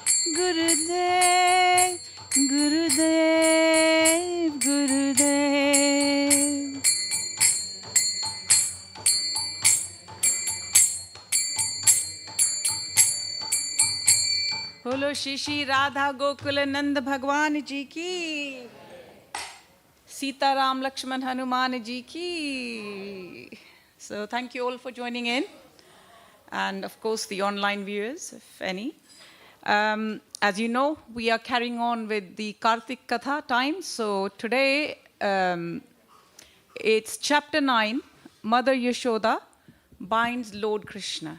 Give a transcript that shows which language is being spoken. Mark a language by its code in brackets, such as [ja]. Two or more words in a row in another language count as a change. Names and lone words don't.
[hi] बोलो श्री श्री राधा गोकुल नंद भगवान जी की सीताराम लक्ष्मण हनुमान जी की. [en] So thank you all for joining in. And of course the online viewers, if any. As you know, we are carrying on with the Kartik Katha time. So today it's chapter 9, Mother Yaśodā binds Lord Kṛṣṇa.